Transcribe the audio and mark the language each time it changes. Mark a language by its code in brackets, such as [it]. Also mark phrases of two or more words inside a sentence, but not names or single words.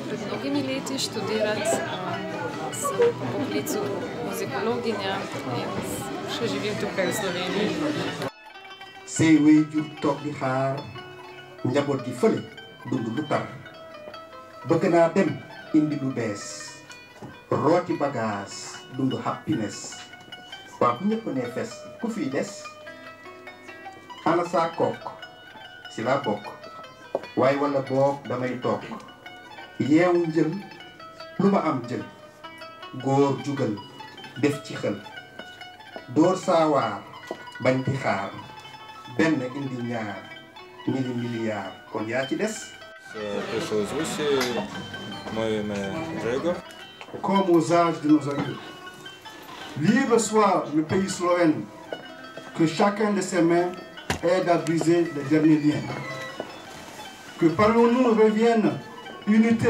[sl] pred mnogimi leti študirati, sem po poklicu muzikologinja in še živim tukaj v Sloveniji. [wo] Say waajur toog di xaar njaboot gi fële dund lu tar bëgg naa dem indi lu bees rooti bagage dund happiness waa bu ñëpp ne fes ku fiy des ana saa kook si laa bokk waaye wala boog damay toog yeewu njël lu ma am jël góor jugal def ci xel door saawaar bañ di xaar benn indi ñaar ñili milliard kon yaa ci des. [ru] Пришел из Руси, мое имя Gregor. [fr] Comme aux âges de nos aïeux. Libre soit le pays slovène, que chacun de ses mains aide à briser les derniers liens. Que parmi nous revienne unité.